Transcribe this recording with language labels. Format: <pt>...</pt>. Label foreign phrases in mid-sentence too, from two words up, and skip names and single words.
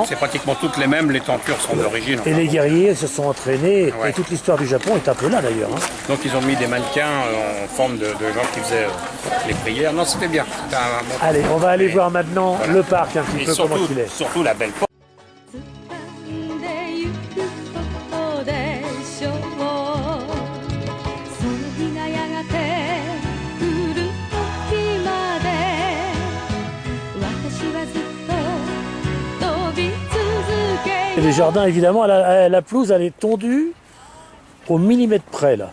<fr>C'est pratiquement toutes les mêmes, les tentures sont d'origine. Et les guerriers se sont entraînés. Ouais. Et toute l'histoire du Japon est un peu là d'ailleurs. Hein. Donc ils ont mis des mannequins en forme de gens qui faisaient les prières. Non, c'était bien. C'était un bon- Allez, on va aller Et- voir maintenant voilà. le parc un petit Et peu comment surtout, il est. surtout la belle porte.</fr> <ja>掴んでゆくことでしょうその日がやがて来る時まで私はずっと飛び続け</ja> <fr>Et les jardins, évidemment, la pelouse, elle est tondue au millimètre près là.</fr>